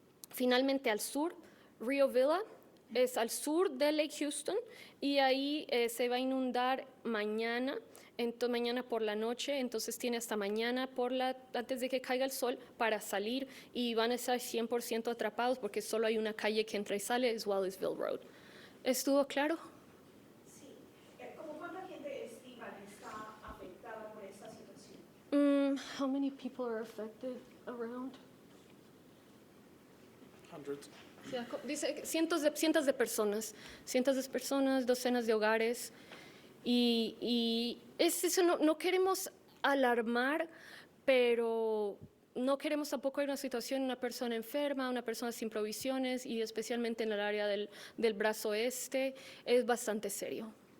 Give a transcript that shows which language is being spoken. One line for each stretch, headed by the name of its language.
Spanish: Finalmente, al sur, Rio Villa es al sur de Lake Houston, y ahí se va a inundar mañana por la noche, entonces tiene hasta mañana antes de que caiga el sol para salir, y van a estar 100% atrapados porque solo hay una calle que entra y sale, es Wallaceville Road. ¿Estuvo claro? Sí. ¿Cómo cuánta gente estiman está afectada por esta situación?
English: How many people are affected around? Hundreds.
Spanish: Dice cientos de personas, docenas de hogares, y es eso, no queremos alarmar, pero no queremos tampoco ir a una situación, una persona enferma, una persona sin provisiones, y especialmente en el área del brazo este, es bastante serio.